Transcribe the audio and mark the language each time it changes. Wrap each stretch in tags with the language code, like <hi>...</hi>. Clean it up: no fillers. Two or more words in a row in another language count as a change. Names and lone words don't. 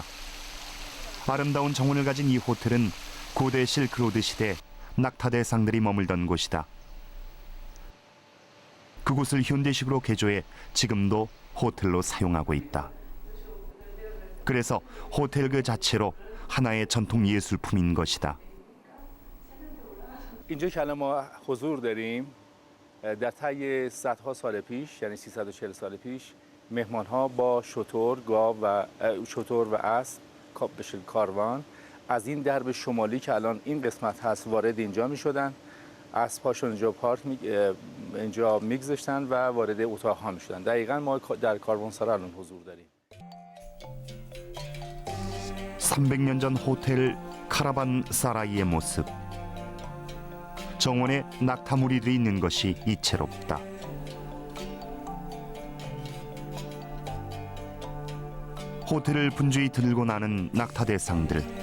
<ko>아름다운 정원을 가진 이 호텔은 고대 실크로드 시대 낙타 대상들이 머물던 곳이다. 그곳을 현대식으로 개조해 지금도 호텔로 사용하고 있다. 그래서 호텔 그 자체로 하나의 전통 예술품인 것이다.</ko> <fa>اینجا که الان ما حضور داریم در طی صدها سال پیش یعنی 340 سال پیش مهمان‌ها با شتر، گاو و شتر و اسب کاروان از این درب شمالی که الان این قسمت هست وارد اینجا می‌شدن. اسب‌هاشون اینجا می‌گذاشتن و وارد اتاق‌ها می‌شدن. دقیقاً ما در کاروانسرا الان حضور داریم.</fa> <ko>300년 전 호텔 카라반 사라이의 모습. 정원에 낙타 무리들이 있는 것이 이채롭다. 호텔을 분주히 들고 나는 낙타 대상들.</ko>